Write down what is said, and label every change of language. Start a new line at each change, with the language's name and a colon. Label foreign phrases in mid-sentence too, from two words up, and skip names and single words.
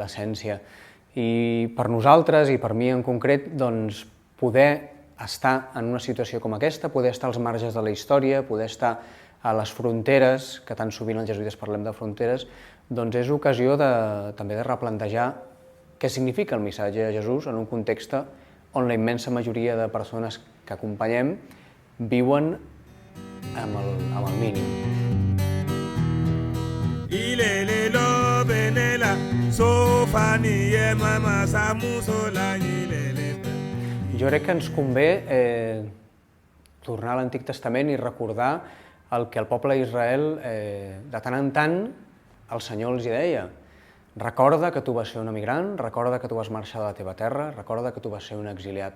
Catalan: I per nosaltres, i per mi en concret, poder estar en una situació com aquesta, poder estar als marges de la història, poder estar a les fronteres, que tan sovint els jesuïtes parlem de fronteres, doncs és ocasió també de replantejar què significa el missatge de Jesús en un context on la immensa majoria de persones que acompanyem viuen amb el mínim. Ilelelo benela sofani mama samusola ilele. Jo crec que ens convé tornar a l'Antic Testament i recordar el que el poble d'Israel, de tant en tant, el Senyor els hi deia: recorda que tu vas ser un emigrant, recorda que tu vas marxar de la teva terra, recorda que tu vas ser un exiliat.